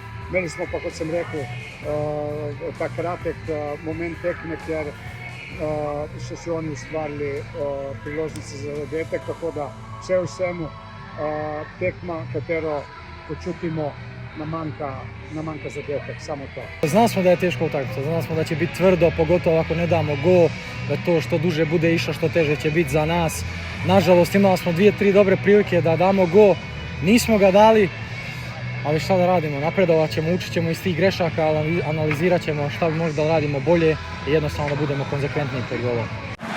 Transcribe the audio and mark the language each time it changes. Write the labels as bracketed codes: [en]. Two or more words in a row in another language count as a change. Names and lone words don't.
[sl] Imeli smo pa, kot sem rekel, ta kratek moment tekme, kjer so si oni ustvarili priložnosti za zadetek, tako da vse v vsemu tekma, katero počutimo, nam manjka zadetek, samo to. [hr] Znali smo da je teško utakmica, znali smo da će biti tvrdo, pogotovo ako ne damo go, da to što duže bude išlo, što teže će biti za nas. Nažalost, imali smo 2-3 dobre prilike da damo go, nismo ga dali, ali šta da radimo, napredovat ćemo, učit ćemo iz tih grešaka, analizirat ćemo šta bi možda radimo bolje i jednostavno da budemo konzekventniji pred golom.